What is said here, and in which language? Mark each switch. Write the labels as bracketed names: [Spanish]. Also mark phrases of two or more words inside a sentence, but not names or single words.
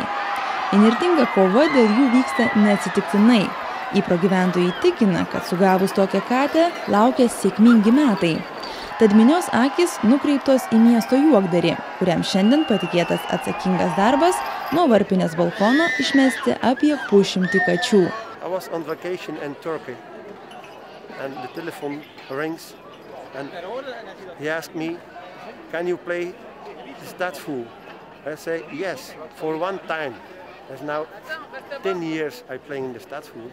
[Lithuanian] Įnirtinga kova dėl jų vyksta neatsitiktinai. Ypro gyventojai tikina, kad sugavus tokią katę laukia sėkmingi metai. Tad minios akys nukreiptos į miesto juokdarį, kuriam šiandien patikėtas atsakingas darbas nuo varpinės balkono išmesti apie 100 kačių. [English] I was on vacation in Turkey and the telephone rings and he asked me, can you play the Stadsfool? I say yes, for one time. There's now 10 years I playing the Stadsfool.